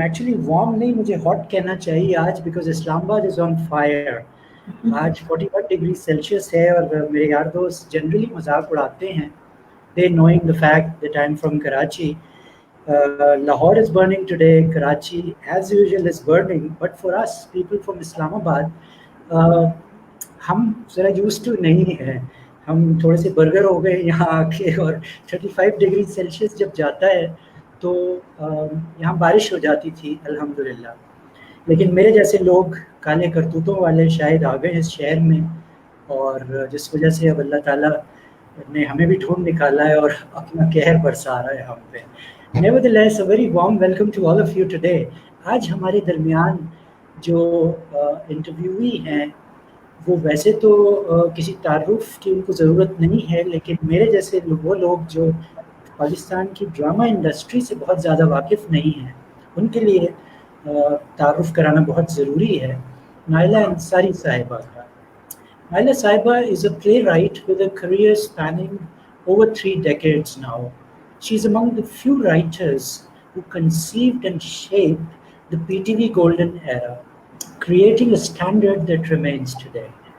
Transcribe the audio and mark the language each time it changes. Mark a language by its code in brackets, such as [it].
[en] Actually, warm [hi] नहीं मुझे [en] hot [hi] कहना चाहिए आज [en] because Islamabad is on fire. [hi] आज 41 डिग्री सेल्सियस है और मेरे यार दोस्त जनरली मजाक उड़ाते हैं. [en] They knowing the fact that I'm from Karachi. Lahore is burning today. Karachi, as usual, is burning. But for us, people from Islamabad, uh, [hi] हम ज़रा यूज टू नहीं हैं. हम थोड़े से बर्गर हो गए यहाँ आके और 35 डिग्री सेल्सियस जब जाता है तो यहाँ बारिश हो जाती थी अल्हम्दुलिल्लाह. लेकिन मेरे जैसे लोग काले करतूतों वाले शायद आ गए इस शहर में और जिस वजह से अब अल्लाह ताला ने हमें भी ढूंढ निकाला है और अपना कहर बरसा रहा है हम पे. Nevertheless, a very warm welcome to all of you today. आज हमारे दरमियान जो इंटरव्यूई हैं वो वैसे तो किसी तारुफ की उनको ज़रूरत नहीं है, लेकिन मेरे जैसे वो लोग जो पाकिस्तान की ड्रामा इंडस्ट्री से बहुत ज़्यादा वाकिफ़ नहीं हैं उनके लिए तारुफ कराना बहुत ज़रूरी है. नाइला अंसारी साहिबा का. [en] Naila Sahiba is a playwright with a career spanning over 3 decades now. She is among the few writers who conceived and shaped the PTV Golden Era, creating a standard that remains today.